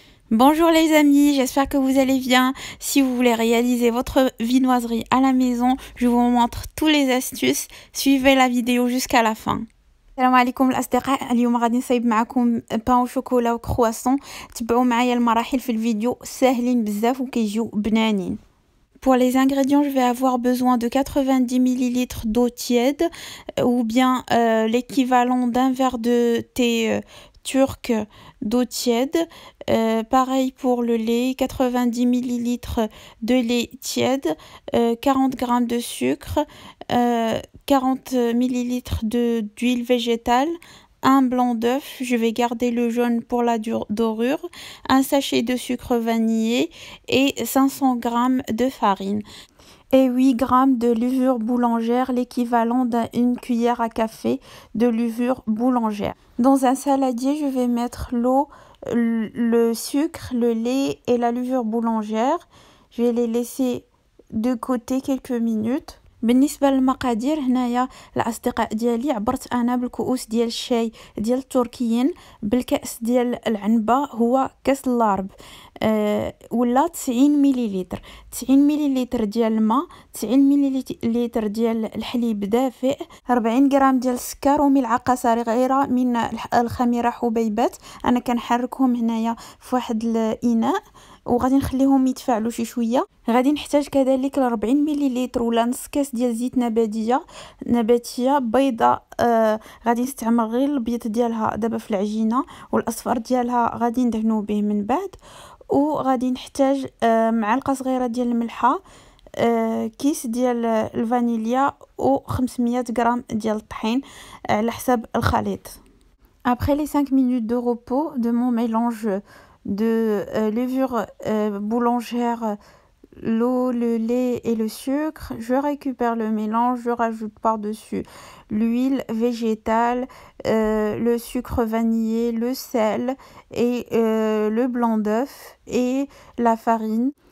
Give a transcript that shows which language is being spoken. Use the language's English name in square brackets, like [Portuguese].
[French] Bonjour les amis, j'espère que vous allez bien. Si vous voulez réaliser votre viennoiserie à la maison, je vous montre toutes les astuces. Suivez la vidéo jusqu'à la fin. [Arabic] السلام عليكم الأصدقاء، اليوم غادي نصايب معكم بان او شوكولا وكرواسون. تبعوا معايا المراحل في الفيديو، ساهلين بزاف وكيجيو بنانين. [French] Pour les ingrédients, je vais avoir besoin de 90 ml d'eau tiède ou bien l'équivalent d'un verre de thé turc d'eau tiède. Pareil pour le lait, 90 ml de lait tiède, 40 g de sucre, 40 ml d'huile végétale, un blanc d'œuf, je vais garder le jaune pour la dorure, un sachet de sucre vanillé et 500 g de farine. Et 8 g de levure boulangère, l'équivalent d'une cuillère à café de levure boulangère. Dans un saladier, je vais mettre l'eau, le sucre, le lait et la levure boulangère. Je vais les laisser de côté quelques minutes. [Arabic] بالنسبه للمقادير، هنايا الاصدقاء ديالي عبرت انا بالكؤوس ديال الشاي ديال التركيين، بالكاس ديال العنبه هو كاس اللارب، ولا 90 مليلتر، 90 مليلتر ديال الماء، 90 مليلتر ديال الحليب دافئ، 40 غرام ديال السكر وملعقه صغيره من الخميره حبيبات. انا كنحركهم هنايا في واحد الاناء وغادي نخليهم يتفاعلوا شي شويه. غادي نحتاج كذلك 40 مليلتر ولا نص كاس ديال زيت نباتيه بيضه. غادي نستعمل غير البيض ديالها دابا في العجينه، والاصفر ديالها غادي ندهنوا به من بعد. وغادي نحتاج معلقه صغيره ديال الملحه، كيس ديال الفانيليا و 500 غرام ديال الطحين على حسب الخليط. [French] Après les 5 minutes de repos de mon mélange de levure boulangère, l'eau, le lait et le sucre, je récupère le mélange, je rajoute par-dessus l'huile végétale, le sucre vanillé, le sel et le blanc d'œuf et la farine.